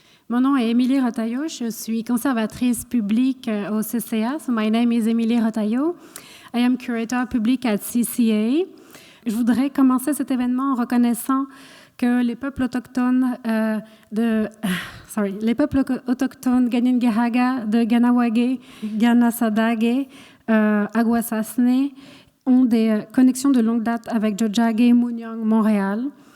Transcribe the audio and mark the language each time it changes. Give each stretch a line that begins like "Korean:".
French: Mon nom est Émilie Rotaillot. Je suis conservatrice publique au CCA.
English: So my name is Émilie Rotaillot. I am curator public at CCA.
French: Je voudrais commencer cet événement en reconnaissant que les peuples autochtones Ganingehaga, de Ganawage, Ganasadage, Aguasasne ont des connexions de longue date avec Tiohtià:ke, Munyang, Montréal.